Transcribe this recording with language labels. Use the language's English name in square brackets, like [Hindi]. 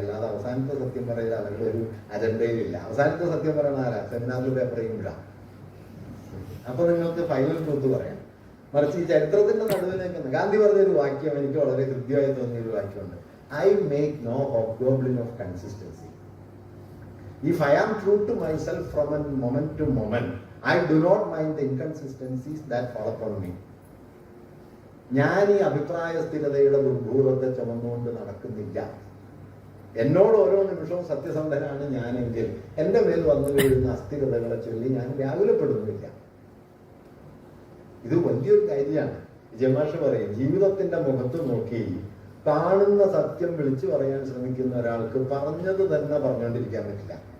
[Malayalam] അല്ലാതെ അവസാനത്തെ സത്യം പറയുക അവരുടെ ഒരു അജണ്ടയിലില്ല. അവസാനത്തെ സത്യം പറയുന്ന ആരാ? സെമിനാറിൽ പേപ്പർ ചെയ്യുമ്പോഴാണ്. അപ്പൊ നിങ്ങൾക്ക് ഫൈനൽ ട്രൂത്ത് പറയാം. മറിച്ച് ഈ ചരിത്രത്തിന്റെ നടുവിൽ നിൽക്കുന്ന ഗാന്ധി പറഞ്ഞൊരു വാക്യം എനിക്ക് വളരെ ഹൃദ്യമായി തോന്നിയൊരു വാക്യമുണ്ട്. [English] I make no hobgoblin of consistency. If I am true to myself from a moment to moment, I do not mind the inconsistencies that fall upon me. [Malayalam] ഞാൻ ഈ അഭിപ്രായ സ്ഥിരതയുടെ ദുർഭൂതത്തെ ചുമന്നുകൊണ്ട് നടക്കുന്നില്ല. എന്നോട് ഓരോ നിമിഷവും സത്യസന്ധനാണ് ഞാനെങ്കിൽ എന്റെ മേൽ വന്നു വീഴുന്ന അസ്ഥിരതകളെ ചൊല്ലി ഞാൻ വ്യാകുലപ്പെടുന്നില്ല. ഇത് വലിയൊരു കാര്യമാണ്. ജമാഷ് പറയും, ജീവിതത്തിന്റെ മുഖത്ത് നോക്കി കാണുന്ന സത്യം വിളിച്ചു പറയാൻ ശ്രമിക്കുന്ന ഒരാൾക്ക് പറഞ്ഞത് തന്നെ പറഞ്ഞുകൊണ്ടിരിക്കാൻ പറ്റില്ല.